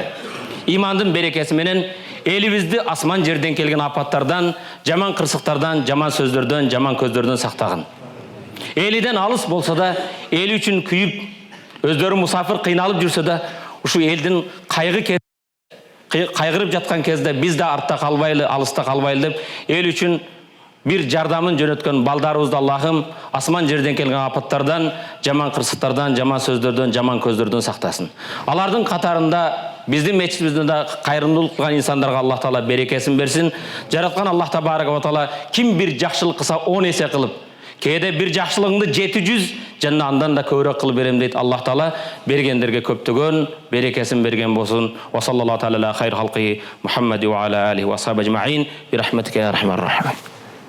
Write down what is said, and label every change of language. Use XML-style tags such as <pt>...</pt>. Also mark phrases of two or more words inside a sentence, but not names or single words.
<ky>Имандын берекеси менен элибизди асман жерден келген апаттардан, жаман кырсыктардан, жаман сөздөрдөн, жаман көздөрдөн сактагын. Элиден алыс болсо да, эл үчүн күйүп, өздөрү мусафир кыйналып жүрсө да, ушу элдин кайгырып жаткан кезде биз да артта калбайлы, алыста калбайлы деп эл үчүн bir jardamın jönötkön baldarыбызды Allah'ım asman жерден келген апаттардан, жаман кырсыктардан, жаман сөздөрдөн, жаман көздөрдөн сактасын. Алардын катарында Биздин мечитибизде да кайрымдуулук кылган инсандарга Аллах Таала берекесин берсин. Жараткан</ky> <ar>الله تبارك وتعالى</ar> <ky>ким бир жакшылык кылса 10 эсе кылып, кээде бир жакшылыгыңды 700 жана андан да көбүрөөк кылып берем дейт Аллах Таала. Бергендерге көптөгөн берекесин берген болсун.</ky> <ar>وصلى الله تعالى على خير خلقه محمد وعلى آله وأصحابه أجمعين برحمتك يا أرحم الراحمين.</ar>